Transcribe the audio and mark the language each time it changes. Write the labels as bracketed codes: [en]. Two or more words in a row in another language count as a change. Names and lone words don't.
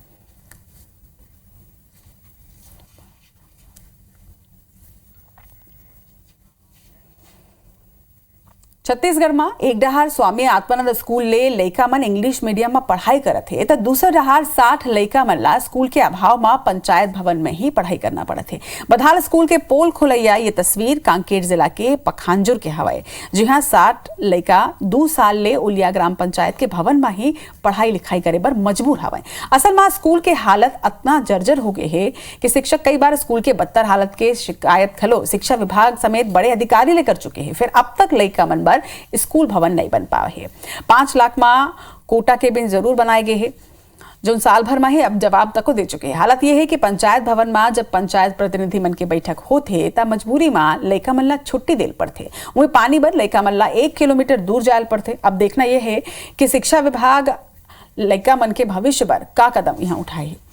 [hne] छत्तीसगढ़ में एक डहार स्वामी आत्मानंद स्कूल ले लइका मन [en] English medium [hne] में पढ़ाई करत है, तो दूसरा डहार 60 लइका मन ला स्कूल के अभाव में पंचायत भवन में ही पढ़ाई करना पड़त है। बधाल स्कूल के पोल खुलैया ये तस्वीर कांकेर जिला के पखांजुर के हवाए, जहां 60 लइका 2 साल ले उलिया ग्राम पंचायत के भवन में ही पढ़ाई लिखाई करे बर मजबूर हवाए। असल में स्कूल के हालत इतना जर्जर हो गए है कि शिक्षक कई बार स्कूल के बदतर हालत के शिकायत खलो शिक्षा विभाग समेत बड़े अधिकारी ले कर चुके हैं। फिर अब तक लइका मन स्कूल भवन नहीं बन पाए है। 5 लाख में कोटा के बिन जरूर बनाए गए हैं, जो साल भर में ही अब जवाब तक को दे चुके हैं। हालत यह है कि पंचायत भवन में जब पंचायत प्रतिनिधि मन के बैठक होते तब मजबूरी में लइका मन ला छुट्टी देल पड़ते। वही पानी बर लइका मन ला 1 किलोमीटर दूर जायल पड़ते। अब देखना यह है कि शिक्षा विभाग लइका मन के भविष्य पर का कदम यहाँ उठाए।